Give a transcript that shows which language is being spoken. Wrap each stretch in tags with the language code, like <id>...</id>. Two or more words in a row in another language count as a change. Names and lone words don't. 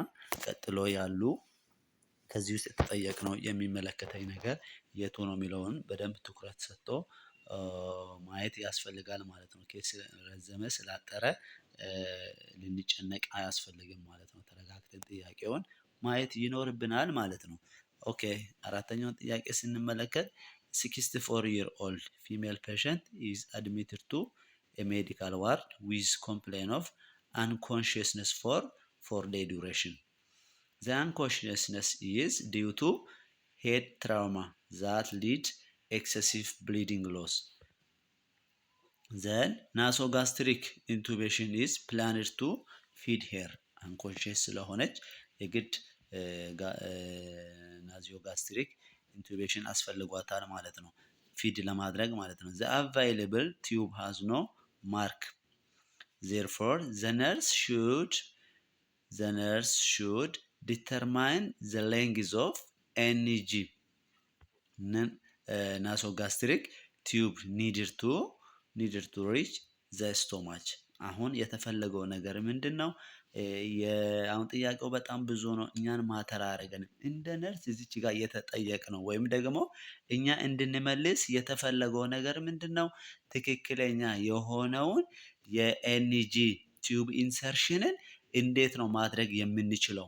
<am>ቀጥሎ ያሉ ከዚህ ውስጥ የተጠየቅነው የሚመለከተኝ ነገር የቱ ነው የሚለውን በደንብ ትኩረት ሰጥቶ ማየት ያስፈልጋል ማለት ነው። ኬስ ረዘመ ስላጠረ ልንጨነቅ አያስፈልግም ማለት ነው። ተረጋግተን ጥያቄውን ማየት ይኖርብናል ማለት ነው። ኦኬ አራተኛውን ጥያቄ ስንመለከት</am> <en>64 year old female patient is admitted to a medical ward with complaint of unconsciousness for 4-day duration. The unconsciousness is due to head trauma that lead excessive bleeding loss. Then nasogastric intubation is planned to feed her.</en> <am>unconscious ስለሆነች የግድ</am> <en>nasogastric intubation</en> <am>አስፈልጓታል ማለት ነው፣ ፊድ ለማድረግ ማለት ነው።</am> <en>the available tube has no mark. Therefore the nurse should determine the length of NG nasogastric tube needed to reach the stomach.</en> <am>አሁን የተፈለገው ነገር ምንድነው? አሁን ጥያቄው በጣም ብዙ ነው። እኛን ማተር አያደርገንም። እንደ ነርስ እዚች ጋር የተጠየቅነው ወይም ደግሞ እኛ እንድንመልስ የተፈለገው ነገር ምንድነው? ትክክለኛ የሆነውን የኤንጂ ቲዩብ ኢንሰርሽንን እንዴት ነው ማድረግ የምንችለው?</am>